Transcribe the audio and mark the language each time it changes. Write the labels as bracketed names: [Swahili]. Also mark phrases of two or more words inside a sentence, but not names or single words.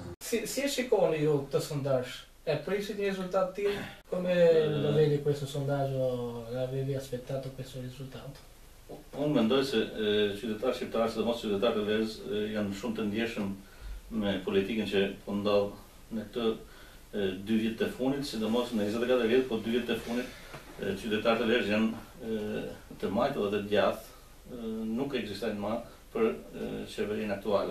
[Albanian] Si e shikoni ju këtë sondazh? E prishit një risultat tillë? [Italian] Come lo vedi questo sondaggio? L'avevi aspettato questo risultato? [Albanian] Unë mendoj se qytetarë shqiptarë, sidomos qytetarët e verës, janë shumë të ndjeshëm me politikën që po ndodh në këtë 2 vjet të fundit, sidomos në 24 vjet, po 2 vjet të fundit, qytetarët e verës janë të majtë dhe të djathtë, nuk ekzistojnë më për qeverinë aktuale.